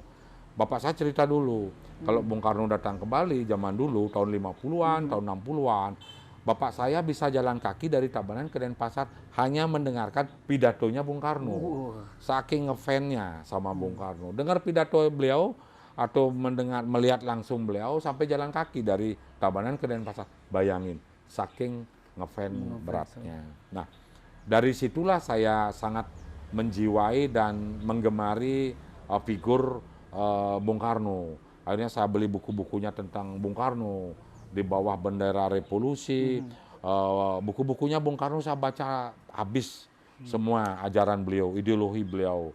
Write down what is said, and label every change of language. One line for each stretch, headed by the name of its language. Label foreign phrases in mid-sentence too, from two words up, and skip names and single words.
Indonesian: Bapak saya cerita dulu, kalau Bung Karno datang ke Bali zaman dulu tahun 50-an, tahun 60-an, bapak saya bisa jalan kaki dari Tabanan ke Denpasar hanya mendengarkan pidatonya Bung Karno. Saking ngefans-nya sama Bung Karno. Dengar pidato beliau atau melihat langsung beliau sampai jalan kaki dari Tabanan ke Denpasar. Bayangin, saking ngefans beratnya. Nah, dari situlah saya sangat menjiwai dan menggemari figur Bung Karno. Akhirnya saya beli buku-bukunya tentang Bung Karno, di bawah bendera revolusi. Buku-bukunya Bung Karno saya baca habis semua, ajaran beliau, ideologi beliau.